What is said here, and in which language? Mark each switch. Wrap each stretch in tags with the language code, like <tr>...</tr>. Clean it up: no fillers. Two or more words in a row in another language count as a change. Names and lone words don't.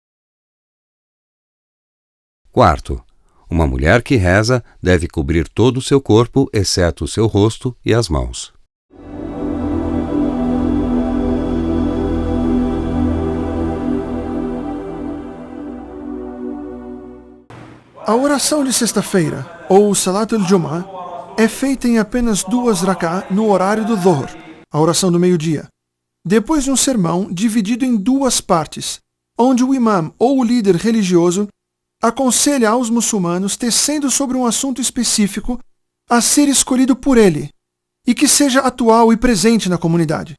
<pt>Quarto, uma mulher que reza deve cobrir todo o seu corpo, exceto o seu rosto e as mãos. A oração de sexta-feira, ou</pt> <ar>صلاة الجمعة,</ar> <pt>é feita em apenas 2 rak'ah no horário do Dhuhr, a oração do meio-dia, depois de um sermão dividido em 2 partes, onde o imam ou o líder religioso aconselha aos muçulmanos tecendo sobre um assunto específico a ser escolhido por ele, e que seja atual e presente na comunidade.</pt>